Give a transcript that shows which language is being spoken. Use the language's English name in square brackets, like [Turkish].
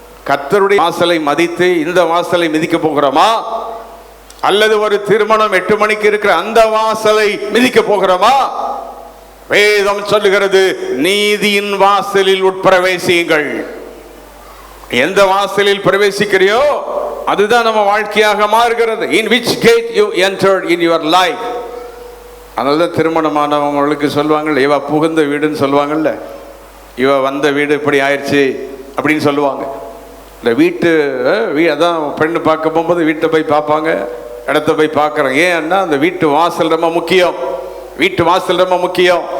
[Tamil] கர்த்தருடைய வாசலை மதித்து இந்த வாசலை மிதிக்க போகிறோமா, அல்லது ஒரு திருமணம் 8 மணிக்கு இருக்கிற அந்த வாசலை மிதிக்க போகிறோமா? வேதம் சொல்லுகிறது, நீதியின் வாசலில் உட்பிரவேசியுங்கள். எந்த வாசலில் பிரவேசிக்கிறியோ அதுதான் நம்ம வாழ்க்கையாக மாறுகிறது. [English] In which gate you entered in your life. [Tamil] அதனால தான் திருமணமானவங்களுக்கு சொல்லுவாங்க, இவ புகுந்த வீடுன்னு சொல்லுவாங்கல்ல, இவ வந்த வீடு இப்படி ஆயிடுச்சு அப்படின்னு சொல்லுவாங்க. இந்த வீட்டு அதான் பெண்ணு பார்க்க போகும்போது வீட்டை போய் பார்ப்பாங்க, இடத்த போய் பார்க்குறாங்க. ஏன்னா அந்த வீட்டு வாசல் ரொம்ப முக்கியம். வீட்டு வாசல் ரொம்ப முக்கியம்.